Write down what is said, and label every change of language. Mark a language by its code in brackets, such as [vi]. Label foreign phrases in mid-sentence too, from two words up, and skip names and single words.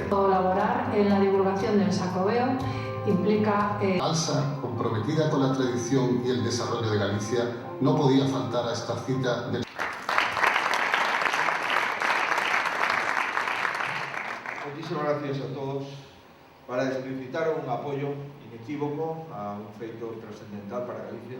[es] Colaborar en la divulgación del Xacobeo implica... Alsa, comprometida con la tradición y el desarrollo de Galicia, no podía faltar a esta cita del... Muchísimas gracias a todos [gl] para explicitar un apoio inequívoco a un feito trascendental para Galicia.